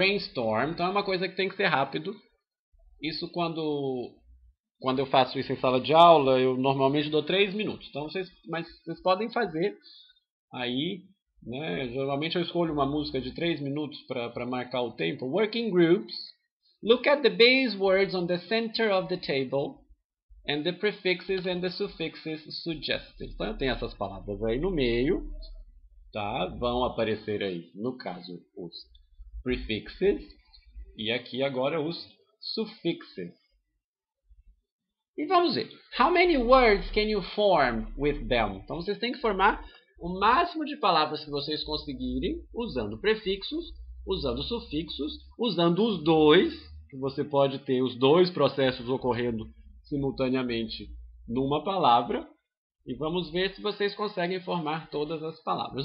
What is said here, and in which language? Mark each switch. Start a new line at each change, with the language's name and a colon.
Portuguese: Brainstorm, então é uma coisa que tem que ser rápido. Isso quando eu faço isso em sala de aula, eu normalmente dou 3 minutos. Então mas vocês podem fazer aí, né? Geralmente eu escolho uma música de 3 minutos para marcar o tempo.
English: Working groups. Look at the base words on the center of the table and the prefixes and the suffixes suggested.
Portuguese: Então eu tenho essas palavras aí no meio, tá? Vão aparecer aí, no caso, os prefixes e aqui agora os suffixes. E vamos ver.
English: How many words can you form with them?
Portuguese: Então vocês têm que formar o máximo de palavras que vocês conseguirem usando prefixos, usando sufixos, usando os dois, que você pode ter os dois processos ocorrendo simultaneamente numa palavra. E vamos ver se vocês conseguem formar todas as palavras.